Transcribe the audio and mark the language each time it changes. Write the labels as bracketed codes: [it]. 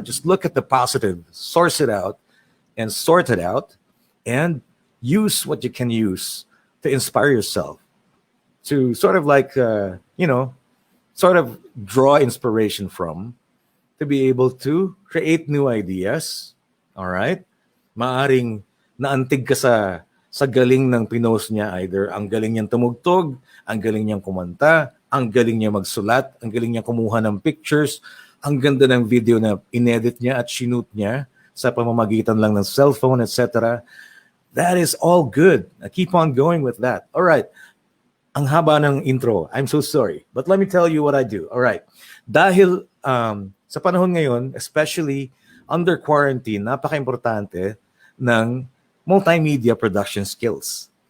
[en] Just look at the positive, source it out, and sort it out, and use what you can use to inspire yourself. To sort of like, you know, sort of draw inspiration from, to be able to create new ideas. All right? [tl] Maaring naantig ka sa galing ng pinost niya. Either ang galing niyang tumugtog, ang galing niyang kumanta, ang galing niya magsulat, ang galing niya kumuha ng pictures, ang ganda ng video na inedit niya at shoot niya sa pamamagitan lang ng cellphone, etc. [en] That is all good. I keep on going with that. All right. [tl] Ang haba ng intro. [en] I'm so sorry. But let me tell you what I do. All right. [tl] Dahil sa panahon ngayon, [en] especially under quarantine, [tl] napaka-importante ng multimedia production skills.